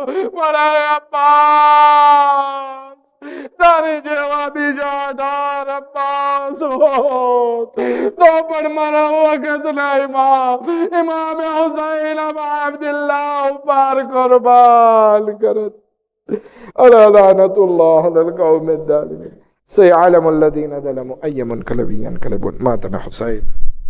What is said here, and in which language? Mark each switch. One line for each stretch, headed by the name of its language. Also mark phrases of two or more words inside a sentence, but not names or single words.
Gujarati: પણ અબ્બાસ તારી જેવા બીજા 18 અબ્બાસ હોત તો પણ મારા વખતના ઇમામ હુસૈન અબ્દુલ્લાહ ઉપર કુરબાન કરત.
Arabic: ألا لعنة الله على القوم الظالمين. سيعلم الذين ظلموا أي منقلب ينقلبون. مات الحسين.